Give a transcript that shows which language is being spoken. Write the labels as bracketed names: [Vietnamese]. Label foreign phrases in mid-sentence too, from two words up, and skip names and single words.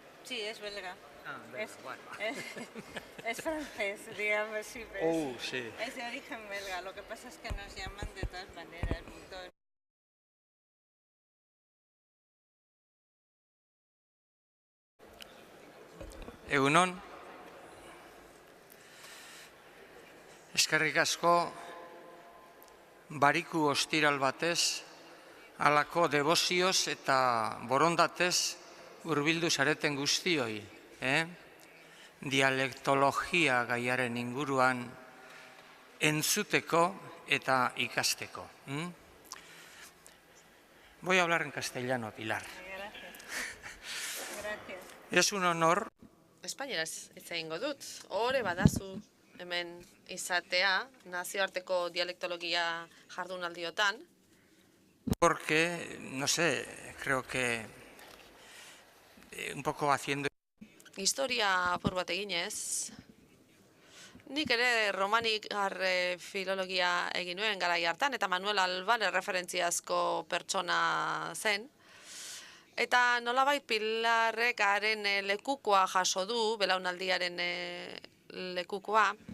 [Spanish] Sí, es belga. Ah, belga, bueno. Es francés, digamos, sí, pero Sí. es de origen belga. Lo que pasa es que nos llaman de todas maneras. [Basque] Egunon, eskerrik asko bariku ostiral batez, halako debozioz eta borondatez hurbildu zareten guztioi, dialektologia gaiaren inguruan entzuteko eta ikasteko. [Spanish] Voy a hablar en castellano, Pilar. Gracias. Gracias. Es un honor. [Basque] Espainieraz hitz egingo dut. Hore badazu hemen izatea nazioarteko dialektologia jardunaldiotan. [Spanish] Porque, no sé, creo que un poco haciendo... [Basque] Historia apur bat eginez, nik ere romanikar filologia egin nuen garai hartan, eta Manuel Alban referentziazko pertsona zen. Eta nolabait Pilarrek haren lekukoa jaso du, belaunaldiaren lekukoa.